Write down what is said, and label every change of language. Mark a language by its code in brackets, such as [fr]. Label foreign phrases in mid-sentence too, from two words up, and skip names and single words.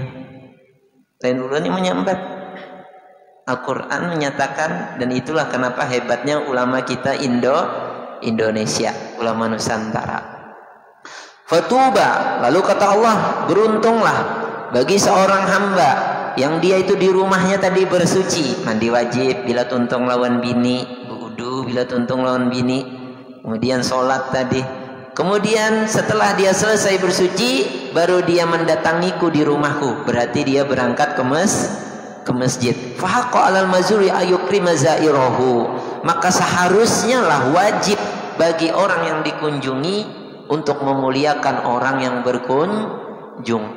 [bjn] Lain ulunnya menyambat. [id] Al-Quran menyatakan, dan itulah kenapa hebatnya ulama kita Indonesia, ulama Nusantara. Fatuba, lalu kata Allah, beruntunglah bagi seorang hamba yang dia itu di rumahnya tadi bersuci, mandi wajib [bjn] bila tuntung lawan bini, [id] wudu [bjn] bila tuntung lawan bini, [id] kemudian sholat tadi. Kemudian setelah dia selesai bersuci, baru dia mendatangiku di rumahku, berarti dia berangkat ke masjid. [ar] Fahaqqa 'alal mazuri ayukrim zairahu, [id] maka seharusnya lah wajib bagi orang yang dikunjungi untuk memuliakan orang yang berkunjung.